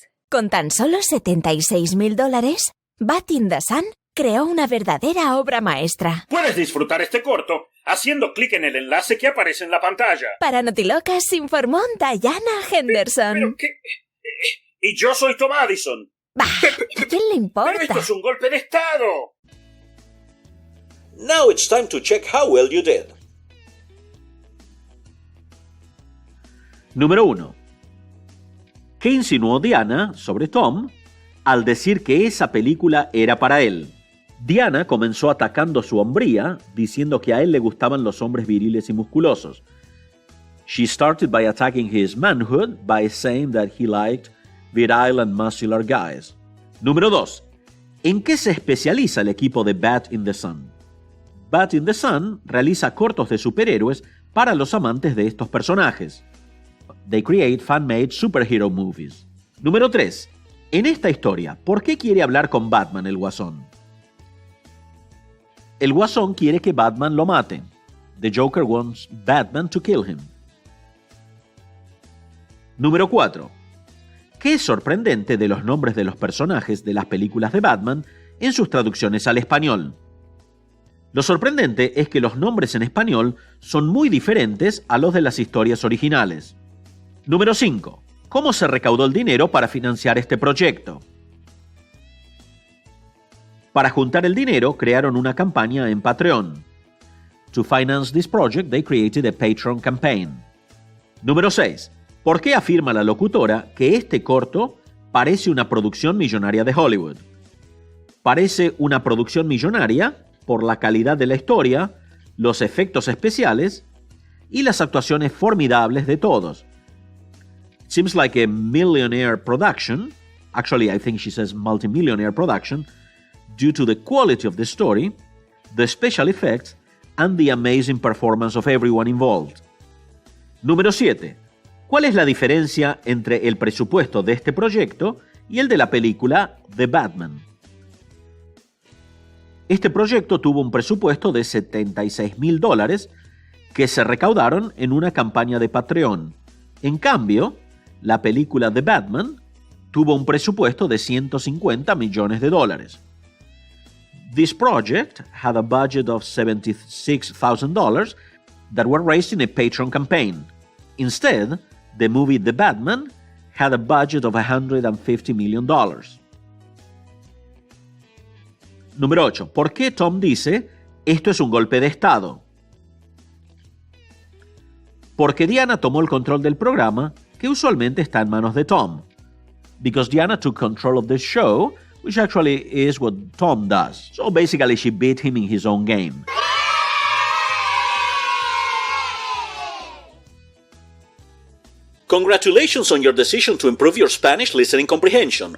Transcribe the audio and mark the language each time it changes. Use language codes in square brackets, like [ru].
[es] Con tan solo $76,000, Bat in the Sun creó una verdadera obra maestra. Puedes disfrutar este corto haciendo clic en el enlace que aparece en la pantalla. Para Notilocas informó Diana Henderson. ¿Pero qué? Y yo soy Tom Addison. Bah, ¿a quién le importa? Pero esto es un golpe de estado. [en] Now it's time to check how well you did. [es] Número 1. ¿Qué insinuó Diana sobre Tom al decir que esa película era para él? Diana comenzó atacando su hombría, diciendo que a él le gustaban los hombres viriles y musculosos. [en] She started by attacking his manhood by saying that he liked virile and muscular guys. [es] Número 2. ¿En qué se especializa el equipo de Bat in the Sun? Bat in the Sun realiza cortos de superhéroes para los amantes de estos personajes. [en] They create fan-made superhero movies. [es] Número 3. En esta historia, ¿por qué quiere hablar con Batman el Guasón? El Guasón quiere que Batman lo mate. [en] The Joker wants Batman to kill him. [es] Número 4. ¿Qué es sorprendente de los nombres de los personajes de las películas de Batman en sus traducciones al español? Lo sorprendente es que los nombres en español son muy diferentes a los de las historias originales. Número 5. ¿Cómo se recaudó el dinero para financiar este proyecto? Para juntar el dinero, crearon una campaña en Patreon. [en] To finance this project, they created a Patreon campaign. [es] Número 6. ¿Por qué afirma la locutora que este corto parece una producción millonaria de Hollywood? Parece una producción millonaria por la calidad de la historia, los efectos especiales y las actuaciones formidables de todos. [en] Seems like a millionaire production. Actually, I think she says multimillionaire production, due to the quality of the story, the special effects, and the amazing performance of everyone involved. [es] Número 7. ¿Cuál es la diferencia entre el presupuesto de este proyecto y el de la película The Batman? Este proyecto tuvo un presupuesto de $76,000 que se recaudaron en una campaña de Patreon. En cambio, la película The Batman tuvo un presupuesto de $150 millones. [en] This project had a budget of $76,000 that were raised in a Patreon campaign. Instead, the movie The Batman had a budget of $150 million. [es] Número 8. ¿Por qué Tom dice, esto es un golpe de estado? Porque Diana tomó el control del programa, que usualmente está en manos de Tom. [en] Because Diana took control of the show, which actually is what Tom does. So basically she beat him in his own game. Congratulations on your decision to improve your Spanish listening comprehension.